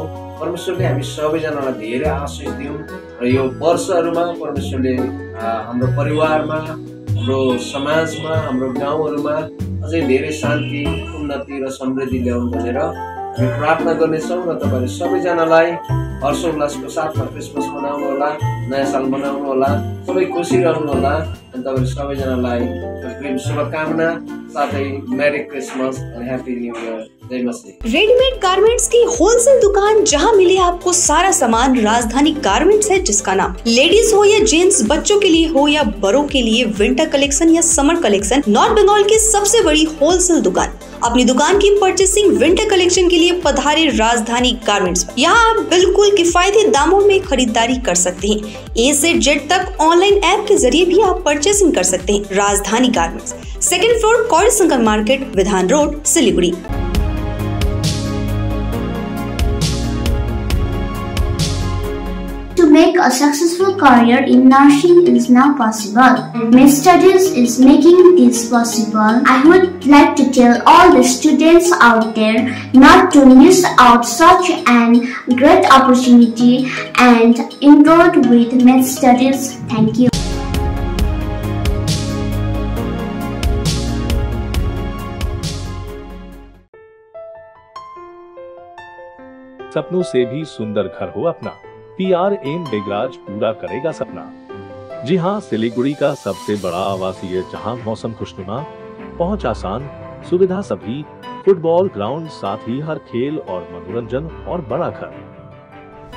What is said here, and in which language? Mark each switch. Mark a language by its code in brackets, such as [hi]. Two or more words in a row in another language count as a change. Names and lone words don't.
[ne] परमेश्वरले हामी सबैजनालाई धेरै आशिष दिउन् र यो वर्षहरुमा परमेश्वरले हाम्रो परिवारमा, हाम्रो समाजमा, हाम्रो गाउँहरुमा अझै धेरै शान्ति, उन्नति र समृद्धि ल्याउन् भनेर हामी प्रार्थना गर्नेछौँ र तपाईहरु सबैजनालाई हर्षोल्लासको साथमा क्रिसमस मनाउनु होला, नयाँ साल मनाउनु होला, सबै खुसी रहनु होला। अनि तपाईहरु सबैजनालाई अग्रिम शुभकामना साथै [en] Merry Christmas and Happy New Year. [ne] जय मसीह। [en] readymade garments [hi] की होलसेल दुकान जहां मिले आपको सारा सामान, राजधानी गारमेंट्स है जिसका नाम। लेडीज हो या जेंट्स, बच्चों के लिए हो या बड़ों के लिए, [en] winter collection [hi] या [en] summer collection, [hi] नॉर्थ बंगाल की सबसे बड़ी होलसेल दुकान। अपनी दुकान की परचेसिंग [en] winter collection [hi] के लिए पधारे राजधानी गारमेंट्स। यहाँ आप बिल्कुल किफायती दामों में खरीदारी कर सकते हैं। ए से जेड तक [en] online app [hi] के जरिए भी आप परचेसिंग कर सकते हैं। राजधानी गारमेंट्स, [en] 2nd floor, [hi] कौड़ी शंकर मार्केट, विधान रोड, सिलीगुड़ी। [en] To make a successful career in nursing is now possible. MedStudies is making this possible. I would like to tell all the students out there not to miss out such an great opportunity and enroll with MedStudies. Thank you. [hi] सपनों से भी सुंदर घर हो अपना, PRM बेगराज पूरा करेगा सपना। जी हाँ, सिलीगुड़ी का सबसे बड़ा आवासीय जहां मौसम खुशनुमा, पहुंच आसान, सुविधा सभी, [en] football ground, [hi] साथ ही हर खेल और मनोरंजन और बड़ा घर।